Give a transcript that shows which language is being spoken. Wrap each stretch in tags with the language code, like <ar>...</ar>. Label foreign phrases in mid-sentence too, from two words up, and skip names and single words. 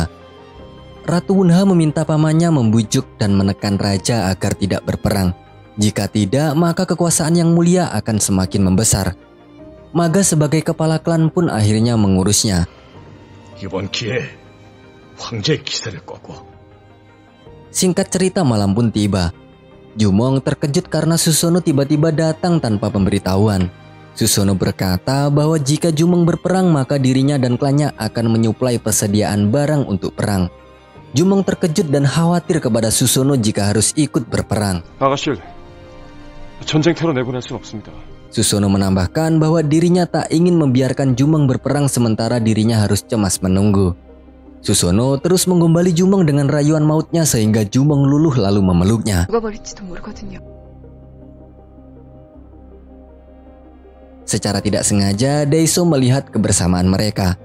<id>Ratu Wunha meminta pamannya membujuk dan menekan raja agar tidak berperang. Jika tidak, maka kekuasaan yang mulia akan semakin membesar. Maga sebagai kepala klan pun akhirnya mengurusnya.</id> <ko>이번 기회에 황제의 기세를 꺾고.</ko> <id>Singkat cerita, malam pun tiba. Jumong terkejut karena Susono tiba-tiba datang tanpa pemberitahuan. Susono berkata bahwa jika Jumong berperang maka dirinya dan klannya akan menyuplai persediaan barang untuk perang. Jumong terkejut dan khawatir kepada Susono jika harus ikut berperang.</id> <ko>아가씨를 전쟁터로 내보낼 순 없습니다.</ko> <id>Susono menambahkan bahwa dirinya tak ingin membiarkan Jumong berperang sementara dirinya harus cemas menunggu. Susono terus menggombali Jumong dengan rayuan mautnya sehingga Jumong luluh lalu memeluknya. Secara tidak sengaja, Daiso melihat kebersamaan mereka.</id>